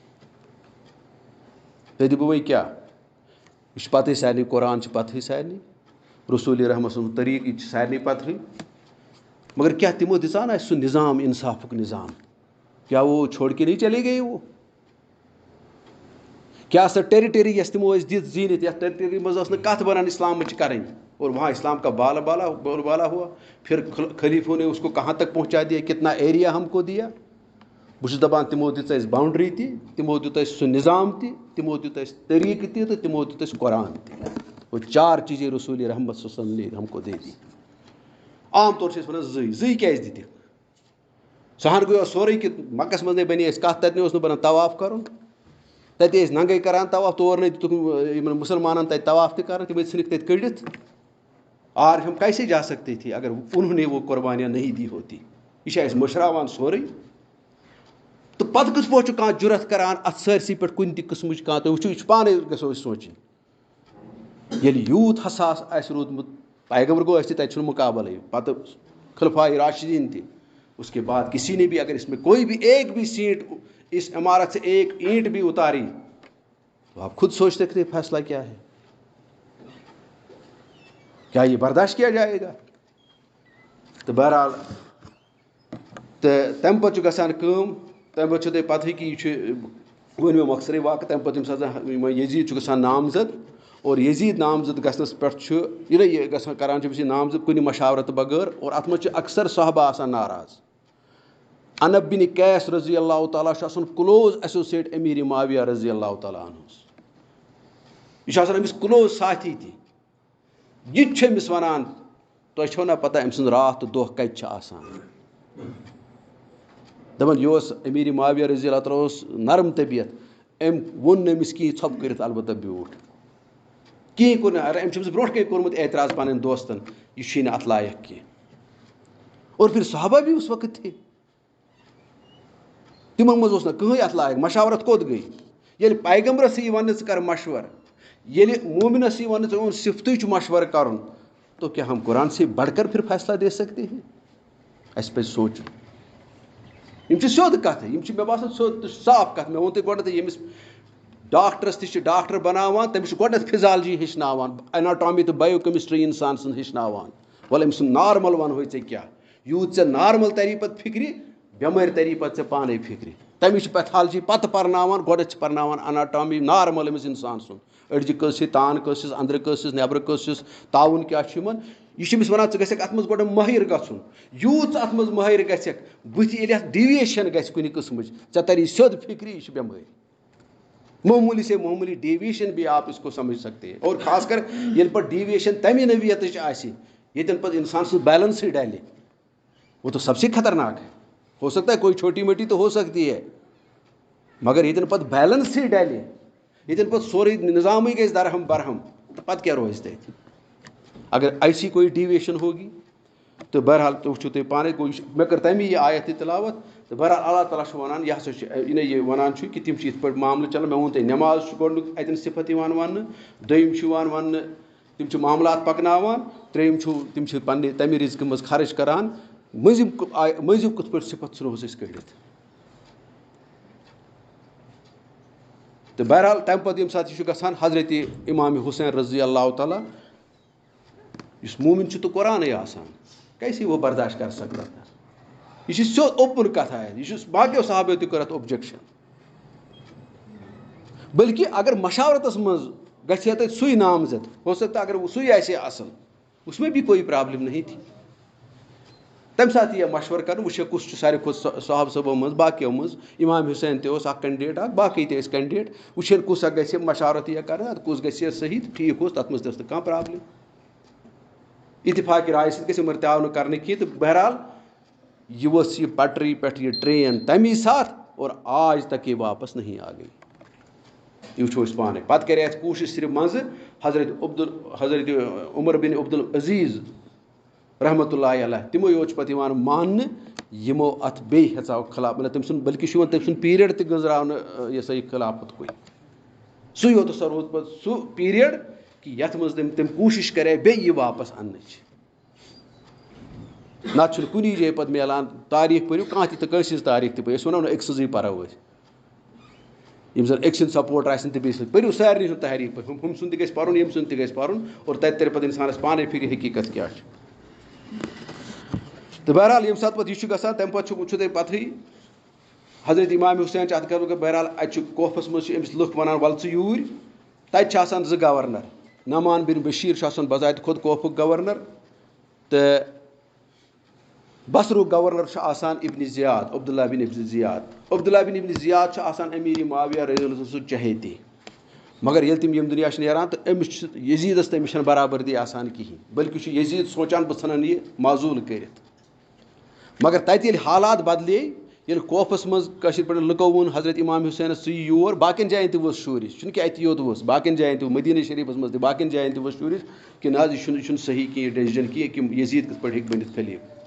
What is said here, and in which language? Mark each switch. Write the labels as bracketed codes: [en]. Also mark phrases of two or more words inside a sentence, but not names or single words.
[ks] تُہۍ دِمو وۄنۍ کیٛاہ یہِ چھُ پَتہٕے سارنٕے قۄران چھِ پَتہٕے سارنٕے رسوٗلِ رحمت سُنٛد طریٖقہٕ یہِ تہِ چھِ سارنٕے پَتہٕے مگر کیٛاہ تِمو دِژان اَسہِ سُہ نِظام اِنصافُک نِظام کیٛاہ [ur] وہ چھوڑ کے نہیں چلے گئے [ks] وہ کیٛاہ سۄ ٹیرِٹری یۄس تِمو ٲسۍ دِژ زیٖنِتھ یَتھ ٹیرِٹری منٛز ٲس نہٕ کَتھ بَنان اِسلامٕچ کَرٕنۍ [ur] اور وہاں اسلام کا بول بالا ہوا پھر خلیٖفو نے اس کو کہاں تک پہنچا دیا کتنا ایریا ہم کو دیا [ks] بہٕ چھُس دَپان تِمو دِژ اَسہِ باونٛڈری تہِ تِمو دیُت اَسہِ سُہ نِظام تہِ تِمو دیُت اَسہِ طریٖقہٕ تہِ تہٕ تِمو دیُت اَسہِ قۄران تہِ اور 4 چیٖزے رسوٗلِ رحمت [ur] صلی اللہ علیہ ہم کو دے دی [ks] عام طور چھِ أسۍ وَنان 2 کیٛازِ دِتِکھ سُہ ہن گوٚو سورُے کہِ مَکَس منٛز نَے بَنے اَسہِ کَتھ تَتہِ اوس نہٕ بَنان طواف کَرُن تَتہِ ٲسۍ ننٛگَے کَران طواف تور نَے دِتُکھ یِمَن مُسلمانَن تَتہِ طواف تہِ کَران تِم ژھٕنِکھ تَتہِ کٔڑِتھ [ur] اور ہم کیسے جا سکتے تھے اگر انہوں نے وہ قۄربانیاں نہیں دی ہوتی [ks] یہِ چھِ اَسہِ مٔشراوان سورُے تہٕ پَتہٕ کِتھ پٲٹھۍ چھُ کانٛہہ جُرت کَران اَتھ سٲرسٕے پٮ۪ٹھ کُنہِ تہِ قٕسمٕچ کانٛہہ تُہۍ وٕچھِو یہِ چھُ پانَے گژھو أسۍ سونٛچِنۍ ییٚلہِ یوٗت حساس آسہِ روٗدمُت پیغمبر گوٚو اَسہِ تہِ تَتہِ چھُنہٕ مُقابلٕے پَتہٕ خلفائے راشدیٖن تہِ [ur] اس کے بعد کسی نے بھی اگر اس میں کوئی بھی ایک بھی سیٹ اس عمارت سے ایک اینٹ بھی اتاری تو آپ خود سوچ سکتے ہیں فیصلہ کیا ہے کیا یہ برداشت کیا جائے گا [ks] تہٕ بہرحال تہٕ تَمہِ پَتہٕ چھُ گژھان کٲم تَمہِ پَتہٕ چھُو تۄہہِ پَتہٕے کہِ یہِ چھُ ووٚن مےٚ مۄخصرے واقعہٕ تَمہِ پَتہٕ ییٚمہِ ساتہٕ یزیٖد چھُ گژھان نامزد اور یزیٖد نامزد گژھنَس پٮ۪ٹھ چھُ یہِ گژھان کَران چھُ أمِس یہِ نامزد کُنہِ مشاورتہٕ بغٲر اور اَتھ منٛز چھُ اکثر صحابہ آسان ناراض انب بن قیس رضی اللہ تعالیٰ چھُ آسان [en] close associate [ks] امیٖر معاویہ رضی اللہ تعالیٰ عنہُس یہِ چھُ آسان أمِس کٕلوز ساتھی تہِ یہِ تہِ چھُ أمِس وَنان تۄہہِ چھو نہ پَتہ أمۍ سُنٛد راتھ تہٕ دۄہ کَتہِ چھِ آسان دَپان یہِ اوس امیٖر معاویہ رضی اللہ تعالیٰ اوس نرم طبیعت أمۍ ووٚن نہٕ أمِس کِہیٖنۍ ژھۄپہٕ کٔرِتھ البتہ بیوٗٹھ کِہیٖنۍ کوٚر نہٕ أمۍ چھُ أمِس برونٛٹھ کَنۍ کوٚرمُت اعتراض پَنٕنۍ دوستَن یہِ چھُے نہٕ اَتھ لایق کینٛہہ [ur] اور پھر صحابہ بھی اس وقت تھے [ks] تِمن منٛز اوس نہٕ کٕہٕنۍ اَتھ لایق مشاورت کوٚت گٔے ییٚلہِ پیغمبرس یی وَننہٕ ژٕ کر مشوَرٕ ییٚلہِ مومنس یی وَننہٕ ژٕ اوٚن صفتٕے چھُ مشوَرٕ کَرُن [ur] تو کیٛاہ ہم قرآن سے بڑھ کر پھر فیصلہ دے سکتے ہیں [ks] اَسہِ پَزِ سونٛچُن یِم چھِ سیوٚد کَتھٕ یِم چھِ مےٚ باسان سیوٚد تہٕ صاف کَتھ مےٚ ووٚن تۄہہِ گۄڈنٮ۪تھٕے ییٚمِس ڈاکٹرس تہِ چھِ ڈاکٹر بَناوان تٔمِس چھُ گۄڈنٮ۪تھ فِزالجی ہیٚچھناوان ایناٹامی تہٕ [en] bio chemistry [ks] اِنسان سٕنٛز ہیٚچھناوان وَلہٕ أمۍ سُنٛد نارمل وَنہوے ژےٚ کیٛاہ یوٗت ژےٚ نارمل تَری پَتہٕ فِکرِ بٮ۪مٲرۍ تَری پَتہٕ ژےٚ پانَے فِکرِ تَمِچ چھِ پیتھالجی پَتہٕ پَرناوان گۄڈنٮ۪تھ چھِ پَرناوان [en] anatomy normal [ks] أمِس اِنسان سُنٛد أڑجہِ کٔژ چھِ تان کٔژ چھِس أنٛدرٕ کٔژ چھِس نٮ۪برٕ کٔژ چھِس تاوُن کیٛاہ چھُ یِمن یہِ چھُ أمِس وَنان ژٕ گژھکھ اَتھ منٛز گۄڈٕ مٲہِر گژھُن یوٗت ژٕ اَتھ منٛز مٲہِر گژھکھ بٕتھِ ییٚلہِ اَتھ ڈیویشن گژھِ کُنہِ قٕسمٕچ ژےٚ تَری سیوٚد فِکرِ یہِ چھِ بٮ۪مٲرۍ [ur] معموٗلی سے معموٗلی ڈیویشن بھی آپ اس کو سمجھ سکتے ہیں اور خاص کر [ks] ییٚلہِ پَتہٕ ڈیویشن تَمہِ نوعیتٕچ آسہِ ییٚتٮ۪ن پَتہٕ اِنسان سٕنٛز بیلَنسٕے ڈَلہِ [ur] وہ تو سب سے خطرناک ہے ہو سکتا ہے کوئی چھوٹی موٹی تو ہو سکتی ہے مگر ییٚتٮ۪ن [ks] پَتہٕ بیلَنسٕے ڈَلہِ ییٚتٮ۪ن پَتہٕ سورُے نِظامٕے گژھِ درہم برہم تہٕ پَتہٕ کیٛاہ روزِ تَتہِ [ur] اگر ایسی کوئی ڈیویشن ہوگی [ks] تہٕ بہرحال تُہۍ وٕچھِو تُہۍ پانَے گوٚو مےٚ کٔر تَمی یہِ آیت تہِ تِلاوت تہٕ بہرحال اللہ تعالیٰ چھُ وَنان یہِ ہسا چھُ یہِ وَنان چھُ کہِ تِم چھِ یِتھ پٲٹھۍ معاملہٕ چلان مےٚ ووٚن تۄہہِ نٮ۪ماز چھُ گۄڈنیُک اَتٮ۪ن صِفت یِوان وَننہٕ دوٚیِم چھُ یِوان وَننہٕ تِم چھِ معاملات پَکناوان ترٛیٚیِم چھُ تِم چھِ پنٛنہِ تَمہِ رِزقہٕ منٛز خرٕچ کَران مٔنٛزِم کِتھ پٲٹھۍ صِفت ژھٕنوس أسۍ کٔڑِتھ تہٕ بہرحال تَمہِ پَتہٕ ییٚمہِ ساتہٕ یہِ چھُ گژھان حضرت اِمامِ حُسین رضی اللہ تعالیٰ یُس مومِن چھُ تہٕ قۄرانٕے آسان [ur] کیسے وہ برداشت کر سکتا تھا [ks] یہِ چھِ سیوٚد اوپُن کَتھ آسہِ یہِ چھُ باقیو صحابیو تہِ کٔر اَتھ اوبجیکشن بٔلکہِ اگر مشاورتس منٛز گژھِ ہا تَتہِ سُے نامزد [ur] ہو سکتا [ks] اگر سُے آسہِ ہا اَصٕل [ur] اُس میں بھی کوئی پرابلم نہیں تھی [ks] تَمہِ ساتہٕ یہِ مشوَرٕ کَرنہٕ وٕچھو کُس چھُ ساروی کھۄتہٕ صحابہٕ صٲبو منٛز باقیو منٛز اِمام حُسین تہِ اوس اَکھ کینڈِڈیٹ اَکھ باقٕے تہِ ٲسۍ کینڈِڈیٹ وٕچھن کُس اکھ گژھِ مشارت یہِ کَرنہٕ اَدٕ کُس گژھِ صحیح تہٕ ٹھیٖک اوس تَتھ منٛز تہِ ٲس نہٕ کانٛہہ پرٛابلِم اِتفاقِ راے سۭتۍ گژھِ یِمَن تہِ آو نہٕ کَرنہٕ کینٛہہ تہٕ بہرحال یہِ ؤژھ یہِ پٹری پٮ۪ٹھ یہِ ٹرٛین تَمی ساتہٕ اور [ur] آج تک [ks] یہِ [ur] واپس نہیں آ گئی [ks] یہِ وٕچھو أسۍ پانَے پَتہٕ کَرے اَسہِ کوٗشِش صرف منٛزٕ حضرت عمر بِن عبدالعزیٖز رحمتہ اللہ علیہ تِمو یوت چھُ پَتہٕ یِوان ماننہٕ یِمو اَتھ بیٚیہِ ہیٚژاو خلاف مطلب تٔمۍ سُنٛد بٔلکہِ چھُ یِوان تٔمۍ سُنٛد پیٖریڈ تہِ گٔنٛزراونہٕ یہِ ہسا یہِ خلافت کُے سُے یوت ہسا روٗد پَتہٕ سُہ پیٖریڈ کہِ یَتھ منٛز تٔمۍ کوٗشِش کَرے بیٚیہِ یہِ واپس اَننٕچ نَتہٕ چھُنہٕ کُنی جایہِ پَتہٕ میلان تاریٖخ پٔرِو کانٛہہ تہِ کٲنٛسہِ ہٕنٛز تاریٖخ تہِ پٔرِو أسۍ وَنو نہٕ أکۍ سٕنٛزٕے پَرو أسۍ یِم زَن أکۍ سٕنٛدۍ سپوٹ آسن تہٕ بیٚیہِ سٕنٛدۍ پٔرِو سارنٕے ہُنٛد تحریٖک پٲٹھۍ ہُم سُنٛد تہِ گژھِ پَرُن ییٚمہِ سُنٛد تہِ گژھِ پَرُن اور تَتہِ تَرِ پَتہٕ اِنسانَس پانَے فِکرِ حقیٖقت کیٛاہ چھُ تہٕ بہرحال ییٚمہِ ساتہٕ پَتہٕ یہِ چھُ گژھان تَمہِ پَتہٕ چھُ تۄہہِ پَتہٕے حضرت اِمام حُسین چھِ اَتھ کَرو بہرحال اَتہِ چھُ کوفَس منٛز چھِ أمِس لُکھ وَنان وَلہٕ ژٕ یوٗرۍ تَتہِ چھِ آسان 2 گورنر نعمان بِن بشیٖر چھُ آسان بذاتہِ خۄد کوفُک گورنر تہٕ بصرُک گورنر چھُ آسان ابنِ زِیاد عبداللہ بِن ابن زِیاد عبداللہ بِن ابن زِیاد چھُ آسان امیٖری معاویہ رضی اللہ سُنٛد چہیتی مگر ییٚلہِ تِم ییٚمہِ دُنیا چھِ نیران تہٕ أمِس چھُ یزیٖدَس تہٕ أمِس چھَنہٕ برابردی آسان کِہیٖنۍ بٔلکہِ چھُ یزیٖد سونٛچان بہٕ ژھٕنَن یہِ معزوٗل کٔرِتھ مگر تَتہِ ییٚلہِ حالات بدلے ییٚلہِ کوفَس منٛز کٲشِر پٲٹھۍ لُکو ووٚن حضرت اِمام حُسینَس ژٕ یہِ یور باقیَن جایَن تہِ ؤژھ شوٗرِش چھُنہٕ کہِ اَتہِ یوت ؤژھ باقیَن جایَن تہِ مدیٖنہ شریٖفَس منٛز تہِ باقیَن جایَن تہِ ؤژھ شوٗرِش کہِ نہ حظ یہِ چھُنہٕ صحیح کینٛہہ یہِ ڈیسِجَن کینٛہہ کہِ یزیٖد کِتھ پٲٹھۍ ہیٚکہِ بٔنِتھ خلیٖف